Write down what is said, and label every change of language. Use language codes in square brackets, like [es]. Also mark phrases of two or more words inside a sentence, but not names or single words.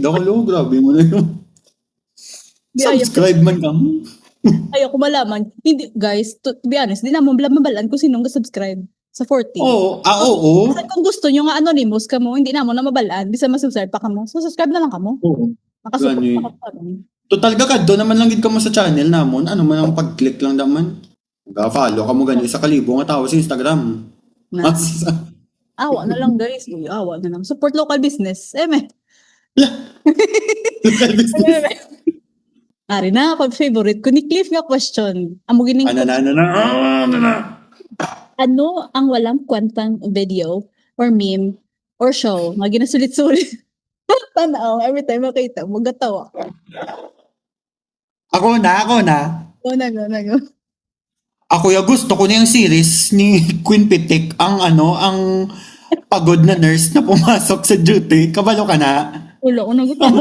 [hil] Doka grabe mo na yun. Subscribe man ka mo. [tl] Ayaw ko malaman. Hindi, guys, [en] to be honest, [tl] di naman mabalaan kung sinong subscribe sa 40. Oo. [hil] Kasi kung gusto nyo nga anonymous ka mo, hindi naman na mabalaan, bisa masubscribe pa ka mo. So, subscribe na lang ka mo. Oo. Makasupport Gani. pa ka mo. Total kakado naman lang gid ka mo sa channel namon. Ano man ang pag-click lang daman. Ga-follow ka mo gani sa kalibo nga tao sa Instagram. Na, awa na lang guys. Uy, awa na lang. [en] Support local business. [tl] Eme. [hil] Ari na, pag-favorite ko ni Cliff nga question. Amo gining Ano na. [tl] ano ang walang kwentang [en] video or meme or show [tl] nga ginasulit-sulit? [hil] Tanaw, [en] every time [hil] makita mo, gatawa. Ako na. Go na. [tl] Ako yung gusto ko na yung series ni Queen Pitik, ang pagod na nurse na pumasok sa duty. [hil] Kabalo ka na. Ulo ko nagutawa.